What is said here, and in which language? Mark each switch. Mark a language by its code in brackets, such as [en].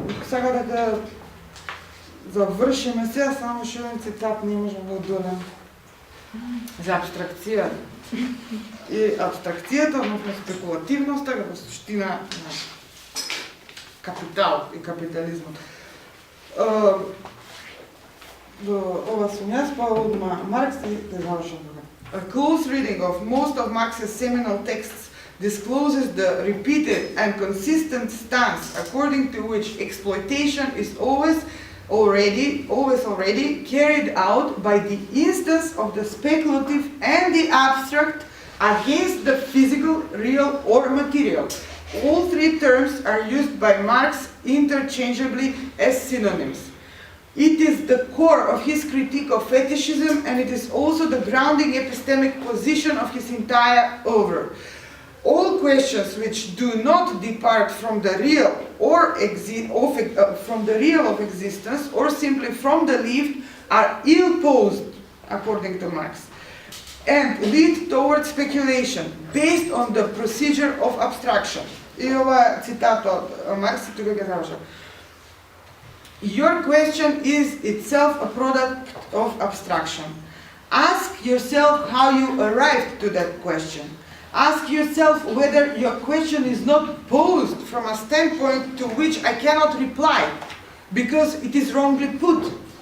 [mk] Сега да завршиме сега, само што еден цитат не можам да додам за абстракција. И абстракцијата, односно спекулативноста, како суштина на капитал и капитализмот. Ова сум јас, па од Маркс и да завршам тука. [en] A close reading of most of Marx's seminal texts discloses the repeated and consistent stance according to which exploitation is always already carried out by the instance of the speculative and the abstract against the physical, real or material. All three terms are used by Marx interchangeably as synonyms. It is the core of his critique of fetishism, and it is also the grounding epistemic position of his entire oeuvre. All questions which do not depart from the real or from the real of existence, or simply from the lived, are ill-posed, according to Marx, and lead towards speculation based on the procedure of abstraction. [mk] И ова цитат од Маркс, тука ќе завршам. [en] Your question is itself a product of abstraction. Ask yourself how you arrived to that question. Ask yourself whether your question is not posed from a standpoint to which I cannot reply, because it is wrongly put.